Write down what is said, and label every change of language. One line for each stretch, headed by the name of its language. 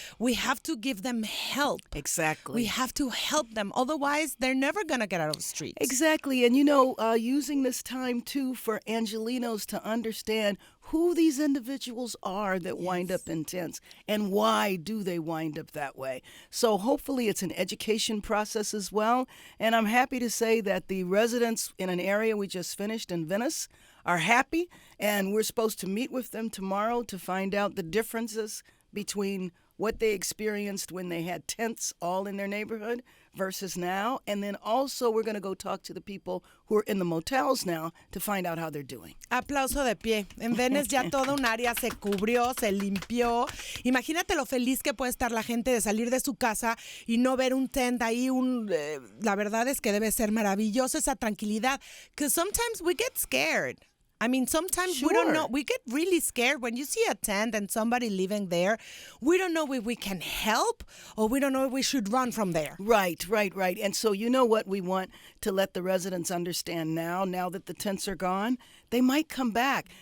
English: We have to give them help. Exactly. We have to help them. Otherwise, they're never going to get out of the streets. Exactly. And, using this time, too, for Angelenos to understand who these individuals are that wind up in tents and why do they wind up that way. So hopefully it's an education process as well. And I'm happy to say that the residents in an area we just finished in Venice are happy, and we're supposed to meet with them tomorrow to find out the differences between what they experienced when they had tents all in their neighborhood versus now. And then also we're going to go talk to the people who are in the motels now to find out how they're doing.
Spanish: Aplauso de pie. En Venice ya toda un área se cubrió, se limpió. Imagínate lo feliz que puede estar la gente de salir de su casa y no ver un tent ahí. La verdad es que debe ser maravilloso esa tranquilidad.
English: Because sometimes we get scared. I mean, sometimes Sure. we don't know. We get really scared when you see a tent and somebody living there. We don't know if we can help or we don't know if we should run from there. Right. And so you know what we want to let the residents understand now that the tents are gone? They might come back.